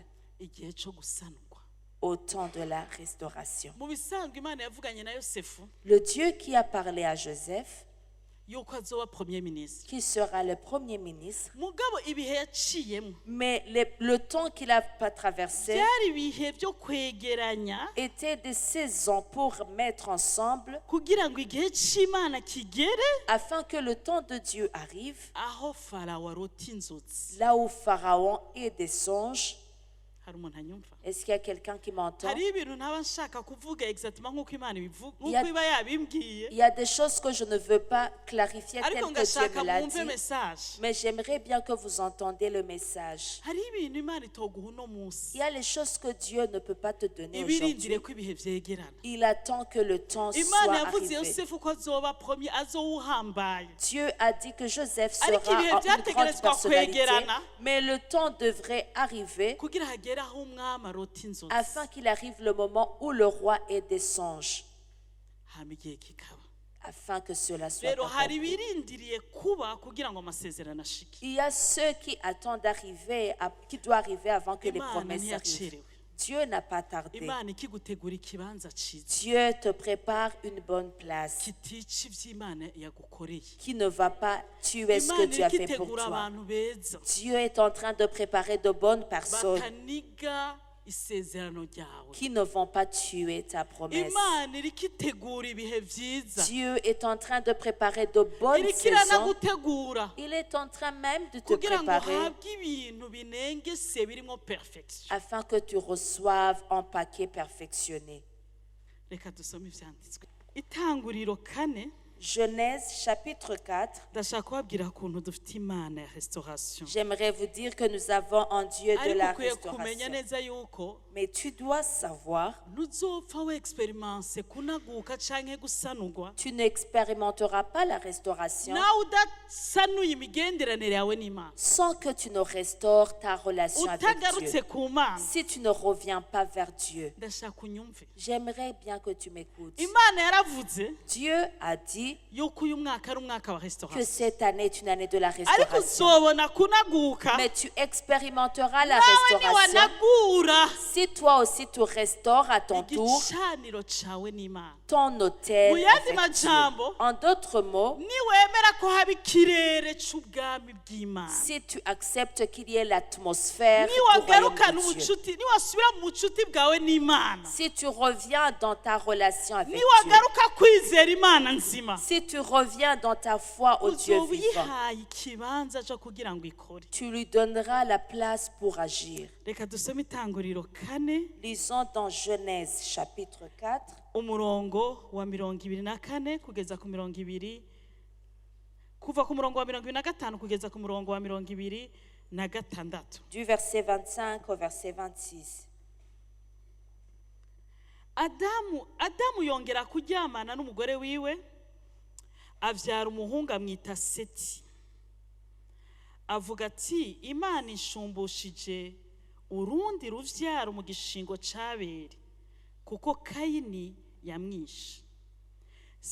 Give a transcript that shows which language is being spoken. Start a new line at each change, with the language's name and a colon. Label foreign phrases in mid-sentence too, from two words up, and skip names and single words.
Rundi: igihe co gusanurwa.
French: au temps de la restauration.
Rundi: Mu bisanzwe Imana yavuganye na Yosefu
French: Le Dieu qui a parlé à Joseph,
Rundi: yuko azoba
French: premier ministre, qui sera le premier ministre,
Rundi: mugabo ibihe yaciyemo
French: mais le temps qu'il a traversé
Rundi: byari ibihe byo kwegeranya
French: était des saisons pour mettre ensemble
Rundi: kugira ngo igihe c'Imana kigere
French: afin que le temps de Dieu arrive,
Rundi: aho Farawo arota inzozi.
French: là où Pharaon ait des songes.
Rundi: Hari umuntu anyumva?
French: Est-ce qu'il y a quelqu'un qui m'entend?
Rundi: Hari ibintu ntaba nshaka kuvuga exactement nk'uko Imana ibivuga,
French: Il y a-
Rundi: nk'uko iba yabimbwiye,
French: Il y a des choses que je ne veux pas clarifier
Rundi: ariko
French: telles que Dieu
Rundi: ngashaka
French: me l'a
Rundi: mwumve
French: dit,
Rundi: message.
French: mais j'aimerais bien que vous entendiez le message.
Rundi: Hari ibintu Imana itoguha uno munsi,
French: Il y a les choses que Dieu ne peut pas te donner
Rundi: ibirindire
French: aujourd'hui.
Rundi: ko ibihe vyegerana.
French: Il attend que le temps
Rundi: Imana
French: soit
Rundi: yavuze
French: arrivé.
Rundi: Yosefu ko azoba premier, azowuhambaye.
French: Dieu a dit que Joseph sera
Rundi: Ariko ibihe
French: une grande
Rundi: vyategerezwa
French: personnalité,
Rundi: kwegerana
French: mais le temps devrait arriver
Rundi: kugira hagere aho umwami arota inzozi,
French: afin qu'il arrive le moment où le roi ait des songes,
Rundi: hama igihe kikaba.
French: afin que cela soit
Rundi: Rero hari
French: accompli.
Rundi: ibirindiriye kuba kugira ngo amasezerano ashike.
French: Il y a ceux qui attendent d'arriver, qui doit arriver avant que les
Rundi: Imana
French: promesses arrivent.
Rundi: ntiyacerewe.
French: Dieu n'a pas tardé.
Rundi: Imana ikigutegura ikibanza ciza
French: Dieu te prépare une bonne place
Rundi: kitica ivy'Imana yagukoreye.
French: qui ne va pas tuer ce que
Rundi: Imana
French: Dieu a fait pour
Rundi: ikitegura
French: toi.
Rundi: abantu beza
French: Dieu est en train de préparer de bonnes personnes
Rundi: bataniga isezerano ryawe.
French: qui ne vont pas tuer ta promesse.
Rundi: Imana iriko itegura ibihe vyiza,
French: Dieu est en train de préparer de bonnes
Rundi: iriko
French: saisons.
Rundi: iranagutegura
French: Il est en train même de te
Rundi: kugira ngo
French: préparer
Rundi: uhabwe ibintu binengese birimo perfection.
French: afin que tu reçoives un paquet perfectionné.
Rundi: Reka dusome ivyanditswe. Itanguriro 4,
French: Genèse chapitre 4.
Rundi: ndashaka kubabwira ukuntu dufite Imana ya restauration.
French: J'aimerais vous dire que nous avons un Dieu de
Rundi: Ariko
French: la
Rundi: ukwiye kumenya
French: restauration.
Rundi: neza yuko
French: Mais tu dois savoir,
Rundi: ntuzopfa wexperience kunaguka canke gusanurwa
French: tu n'expérimenteras pas la restauration
Rundi: nawe udasanuye imigenderanire yawe n'Imana,
French: sans que tu ne restaures ta relation avec
Rundi: utagarutse
French: Dieu.
Rundi: ku Mana.
French: Si tu ne reviens pas vers Dieu,
Rundi: Ndashaka unyumve,
French: j'aimerais bien que tu m'écoutes.
Rundi: Imana yaravuze
French: Dieu a dit
Rundi: yuko uyu mwaka ari umwaka wa
French: que
Rundi: restauration,
French: cette année est une année de la
Rundi: ariko
French: restauration.
Rundi: uzobona kunaguka
French: Mais tu expérimenteras la
Rundi: nawe
French: restauration
Rundi: niwanagura
French: si toi aussi tu restaures à ton tour
Rundi: igicaniro cawe n'Imana.
French: ton autel
Rundi: Mu yandi
French: avec Dieu.
Rundi: majambo,
French: En d'autres mots,
Rundi: niwemera ko haba ikirere c'ubwami bw'Imana,
French: si tu acceptes qu'il y ait l'atmosphère du
Rundi: niwagarukana
French: royaume de Dieu,
Rundi: ubucuti, niwasubira mu bucuti bwawe n'Imana,
French: si tu reviens dans ta relation avec Dieu,
Rundi: niwagaruka kwizera Imana nzima,
French: si tu reviens dans ta foi au Dieu
Rundi: uzoba
French: vivant,
Rundi: uyihaye ikibanza co kugira ngo ikore.
French: tu lui donneras la place pour agir.
Rundi: Reka dusome Itanguriro 4,
French: Lisons dans Genèse chapitre 4,
Rundi: umurongo wa 24 kugeza ku 20, kuva ku murongo wa 25 kugeza ku murongo wa 26.
French: du verset 25 au verset 26.
Rundi: Adamu yongera kuryamana n'umugore wiwe, avyara umuhungu amwita Seti. Avuga ati, Imana ishumbushije urundi ruvyaro mu gishingo c'Abeli, kuko Kayini yamwishe.